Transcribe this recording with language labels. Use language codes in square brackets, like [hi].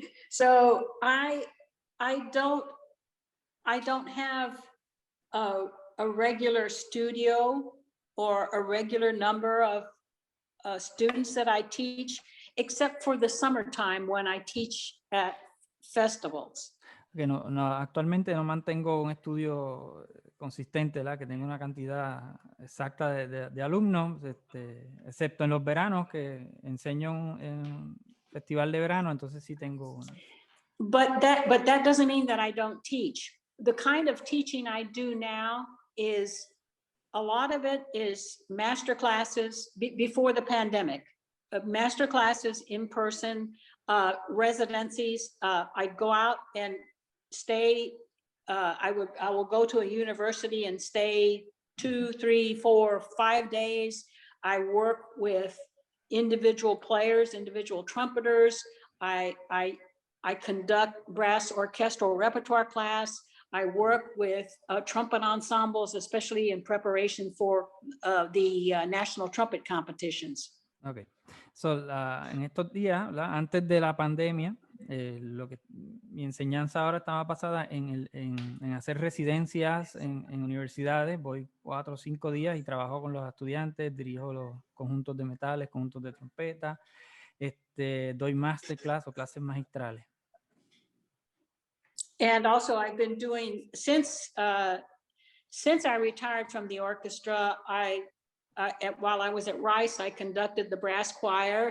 [en] So I don't have a regular studio or a regular number of students that I teach, except for the summertime when I teach at festivals. [es] Que no, actualmente no mantengo un estudio consistente, ¿verdad? Que tenga una cantidad exacta de alumnos, excepto en los veranos que enseño en festival de verano, entonces sí tengo una. [en] But that doesn't mean that I don't teach. The kind of teaching I do now is, a lot of it is master classes before the pandemic, master classes in person, residencies. I'd go out and stay. I will go to a university and stay 2, 3, 4, 5 days. I work with individual players, individual trumpeters. I conduct brass orchestral repertoire class. I work with trumpet ensembles, especially in preparation for the national trumpet competitions. [es] Okay. So, en estos días, ¿verdad? Antes de la pandemia, mi enseñanza ahora estaba basada en hacer residencias en universidades. Voy 4 o 5 días y trabajo con los estudiantes, dirijo los conjuntos de metales, conjuntos de trompeta, doy masterclass o clases magistrales. [en] And also I've been doing, since I retired from the orchestra, while I was at Rice, I conducted the brass choir.